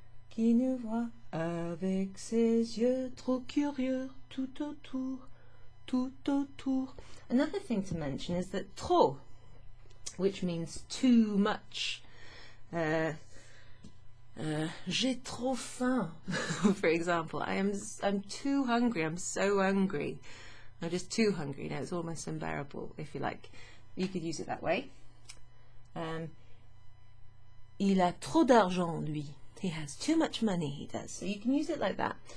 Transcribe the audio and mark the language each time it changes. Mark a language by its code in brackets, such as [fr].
[fr] Qui nous voit avec ses yeux trop curieux, tout autour, tout autour. [en] Another thing to mention is that trop, which means too much. [fr] J'ai trop faim, [en] for example. I'm too hungry. I'm so hungry. I'm just too hungry. Now it's almost unbearable, if you like. You could use it that way. [fr] Il a trop d'argent, lui. [en] He has too much money, he does. So you can use it like that.